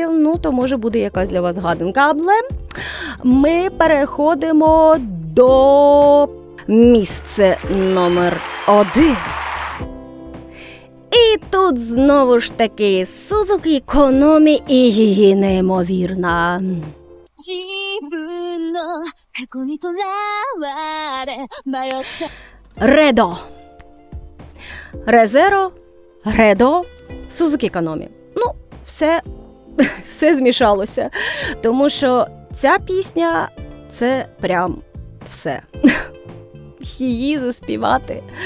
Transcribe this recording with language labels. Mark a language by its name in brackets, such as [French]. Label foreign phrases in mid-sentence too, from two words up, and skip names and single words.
[Ukrainian] Ну, то може буде якась для вас гадинка. Але ми переходимо до місця номер 1. І тут знову ж таки Сузукі Кономі і її неймовірна. [Japanese] 自分の過去にとらわれ迷った [Ukrainian] Редо. Резеро, Редо, Сузукі Кономі. Ну, все змішалося. Тому що ця пісня – це прям все. Її заспівати.